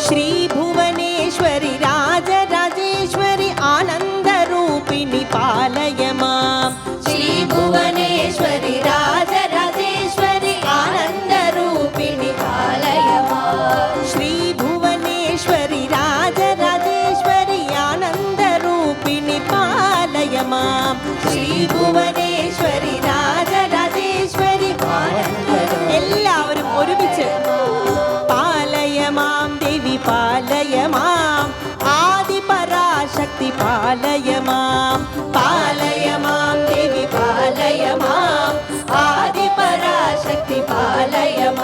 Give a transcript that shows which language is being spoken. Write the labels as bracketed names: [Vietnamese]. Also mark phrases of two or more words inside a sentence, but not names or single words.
[Sanskrit] श्री भुवनेश्वरी राजराजेश्वरी आनंदरूपिणी पालय माम् श्री भुवनेश्वरी राजराजेश्वरी आनंदरूपिणी पालय माम् श्री भुवनेश्वरी राजराजेश्वरी आनंदरूपिणी पालय माम् श्री भुवनेश्वरी राजराजेश्वरी [Malayalam] എല്ലാവരും ഒരുമിച്ച് [Sanskrit] पालय मां देवि पालय मां आदि पराशक्ति पालय मां देवि पालय मां आदि पराशक्ति पालय